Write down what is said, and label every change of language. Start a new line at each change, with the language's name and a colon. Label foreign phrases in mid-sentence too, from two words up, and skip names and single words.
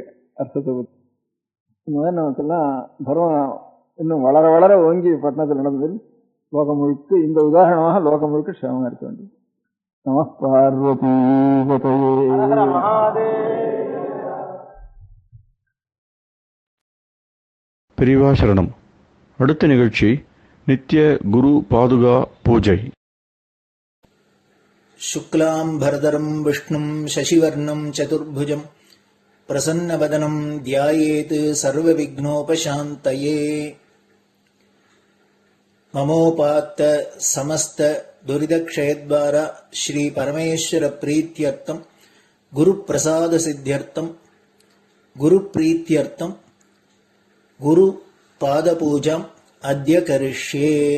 Tamil: அர்த்தத்தை பற்றி இந்த மாதிரி நமக்கெல்லாம் தர்மம் இன்னும் வளர வளர ஓங்கி பட்டணத்தில் நடந்தது லோகம் முழுக்க, இந்த உதாரணமாக லோகம் முழுக்க க்ஷேமமா இருக்க வேண்டியது. நம பார்வதி பெரியவா சரணம். அடுத்த நிகழ்ச்சி நித்திய குரு பாதுகா பூஜை.
Sanskrit: शुक्लां भरदरं विष्णुं शशिवर्णं चतुर्भुजं प्रसन्नवदनं ध्यायेत् सर्वविघ्नोपशान्तये. ममोपात्त समस्त दुरितक्षयद्वारा श्री परमेश्वर प्रीत्यर्थं गुरुप्रसाद सिद्ध्यर्थं गुरुप्रीत्यर्थं गुरु पादपूजाम् अद्य करिष्ये.